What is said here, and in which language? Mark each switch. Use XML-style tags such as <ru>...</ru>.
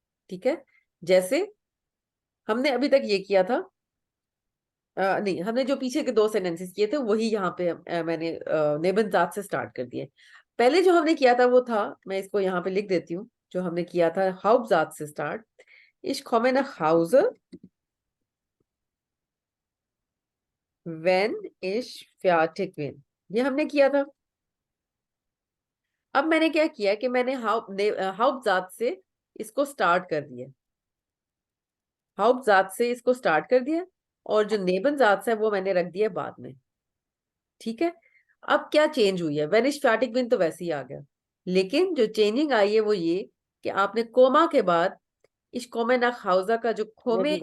<hi>ठीक है, जैसे हमने अभी तक ये किया था, नहीं, हमने जो पीछे के 2 सेंटेंसेस किए थे वही यहाँ पे मैंने नेबन ज़ात से स्टार्ट कर दिए। पहले जो हमने किया था वो था, मैं इसको यहाँ पे लिख देती हूँ, जो हमने किया था हाउप्टज़ात से start.</hi> <de>Ich komme nach Hause, wenn ich fertig bin।</de> <hi>ये हमने किया था। अब मैंने क्या किया कि मैंने हाउप्टज़ात से इसको स्टार्ट कर दिया, हाउप्टज़ात से इसको स्टार्ट कर दिया, और जो नेबन ज़ात है वो मैंने रख दिया बाद में। ठीक है, अब क्या चेंज हुई है, वेनिश फैटिक बिन तो वैसे ही आ गया, लेकिन जो चेंजिंग आई है वो ये कि आपने कोमा के बाद इस कोमे ना खाउजा का जो खोमे</hi>